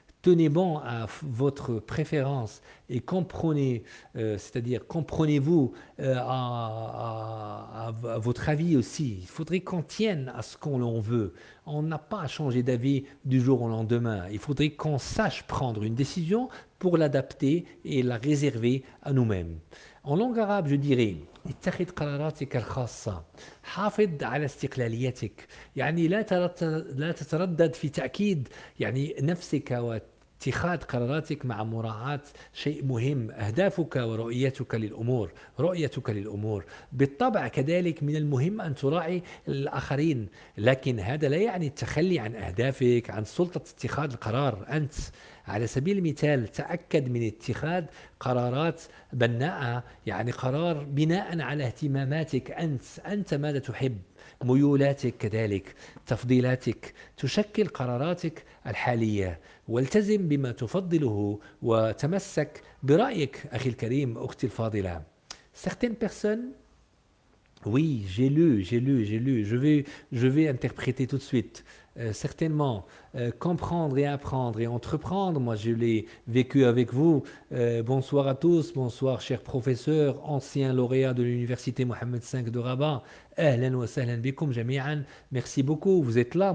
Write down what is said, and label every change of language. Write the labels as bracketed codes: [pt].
[fr] Tenez bon à votre préférence et comprenez, c'est-à-dire comprenez-vous à votre avis aussi. Il faudrait qu'on tienne à ce qu'on l'on veut. On n'a pas à changer d'avis du jour au lendemain. Il faudrait qu'on sache prendre une décision pour l'adapter et la réserver à nous-mêmes. En langue arabe, je dirais [ar] اتخذ قراراتك الخاصة حافظ على استقلاليتك يعني لا تتردد في تأكيد يعني نفسك واتخاذ قراراتك مع مراعاة شيء مهم أهدافك ورؤيتك للأمور رؤيتك للأمور بالطبع كذلك من المهم أن تراعي الآخرين لكن هذا لا يعني التخلي عن أهدافك عن سلطة اتخاذ القرار أنت على سبيل المثال تأكد من اتخاذ قرارات بناءة يعني قرار بناء على اهتماماتك أنت ماذا تحب ميولاتك كذلك تفضيلاتك تشكل قراراتك الحالية والتزم بما تفضله وتمسك برأيك أخي الكريم أختي الفاضلة [fr] Certaines personnes Oui, j'ai lu. Je vais interpréter tout de suite. Certainement, comprendre et apprendre et entreprendre, moi je l'ai vécu avec vous. Bonsoir à tous, bonsoir chers professeurs, anciens lauréats de l'université Mohamed V de Rabat. [ar] Ahlan wa sahlan bikoum jami'an. [fr] Merci beaucoup, vous êtes là.